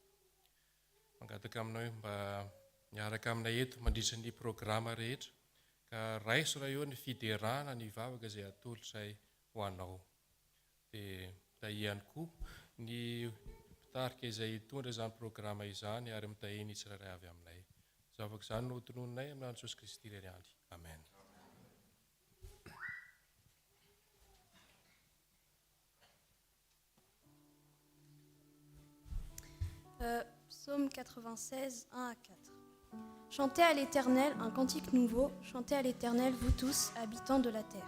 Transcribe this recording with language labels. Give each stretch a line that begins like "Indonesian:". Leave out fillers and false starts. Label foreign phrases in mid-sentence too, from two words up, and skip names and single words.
Malagasy: Mangataka aminao mba miaraka aminay eto mandritra ny programa rehetra ka raiso raha eo ny fiderana ny vavaka izay atolotra'izay ho anao. Dia tahihany koa ny tarika izay hitondra izany programa izany ary mitahiny tsirairay avy aminay. Zavaka izany no tonononay amin'ny Jesosy Kristy iray andro. Amen.
French: Psaume 96, 1 à 4. Chantez à l'Éternel un cantique nouveau, chantez à l'Éternel, vous tous, habitants de la terre.